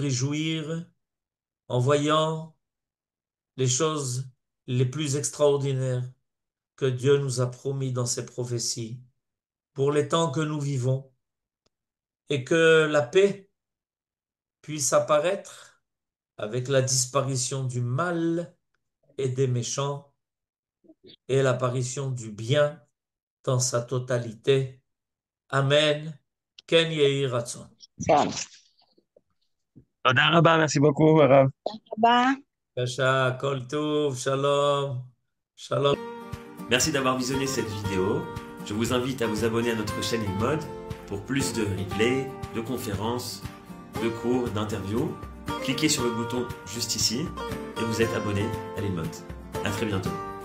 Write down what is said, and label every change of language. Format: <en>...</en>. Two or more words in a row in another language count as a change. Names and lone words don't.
<fr>réjouir en voyant les choses les plus extraordinaires que Dieu nous a promis dans ses prophéties pour les temps que nous vivons, et que la paix puisse apparaître avec la disparition du mal et des méchants et l'apparition du bien dans sa totalité.</fr> <he>אמן. כן יהי רצון. תודה רבה,</he> <fr>merci beaucoup,</fr> <he>הרב. הבא. קשה, כל טוב, שלום. שלום.</he> <fr>Merci d'avoir visionné cette vidéo. Je vous invite à vous abonner à notre chaîne IlMod pour plus de replays, de conférences, de cours, d'interviews. Cliquez sur le bouton juste ici et vous êtes abonné à l'IlMod. À très bientôt.</fr>